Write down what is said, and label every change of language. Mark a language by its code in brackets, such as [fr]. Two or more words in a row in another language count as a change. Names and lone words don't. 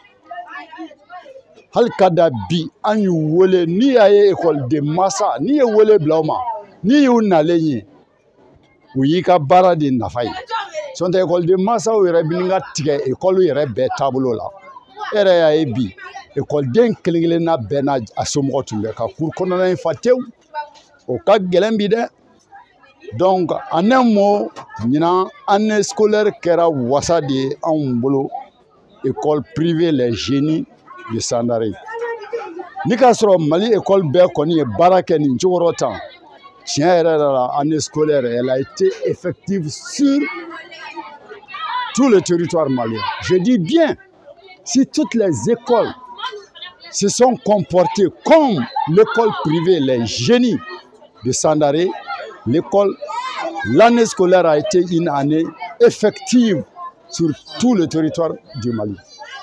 [bm] Hali ka da bi an y'u wele n'i y'a ye école de masa n'i ye wele bila o ma n'i y'u nalen ye u y'i ka baara de nafa ye. Sɔntɛ école de masaw yɛrɛ bi ka tigɛ école yɛrɛ bɛɛ taabolo la. E yɛrɛ y'a ye bi écoleden kelen-kelenna bɛɛ n'a a somɔgɔ tun bɛ ka cour kɔnɔna in fa tewu. O ka gɛlɛn bi dɛ. [fr] Donc en un mot ɲinan année scolaire [bm] kɛra wasa de ye anw bolo [fr] école privée les génies de Sandaré. [bm] Ni k'a sɔrɔ Mali école bɛɛ kɔni ye baara kɛ nin cogo tan tiɲɛ yɛrɛ la [fr] année scolaire elle a été effective sur tout le territoire malien. Je dis bien si toutes les écoles se sont comportées comme l'école privée les génies de Sandaré, l'année scolaire a été une année effective sur tout le territoire du Mali.